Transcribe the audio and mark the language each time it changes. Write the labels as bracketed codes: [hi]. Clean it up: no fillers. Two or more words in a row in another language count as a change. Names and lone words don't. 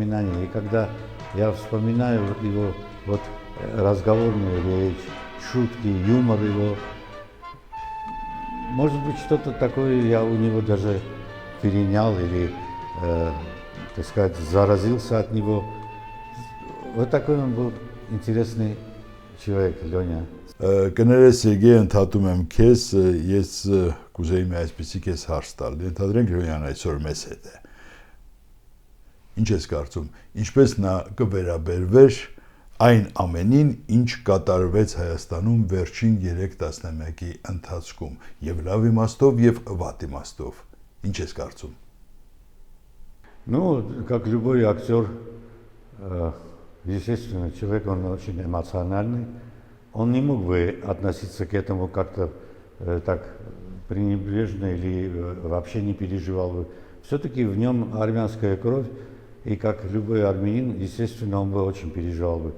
[ru] И когда я вспоминаю его вот разговорную речь, шутки, юмор его, может быть, что-то такое я у него даже перенял или, так сказать, заразился от него. Вот такой он был интересный человек, Леня. [hy] Կներես Սերգեյ, ընդհատում եմ քեզ, ես կուզեի մի այսպեսի քեզ հարց տալ։ Ենթադրենք Լյոնյան այսօր մեզ հետ է։ Ինչ ես կարծում, ինչպես նա կվերաբերվեր այն ամենին, ինչ կատարվեց Հայաստանում վերջին 3 տասնամյակի ընթացքում, եւ լավ իմաստով եւ վատ իմաստով։ Ինչ ես կարծում։ [ru] Ну, как любой актер, естественно, человек, он очень эмоциональный. Он не мог бы относиться к этому как-то так пренебрежно или вообще не переживал бы. Все-таки в нем армянская кровь, и как любой армянин, естественно, он бы очень переживал бы.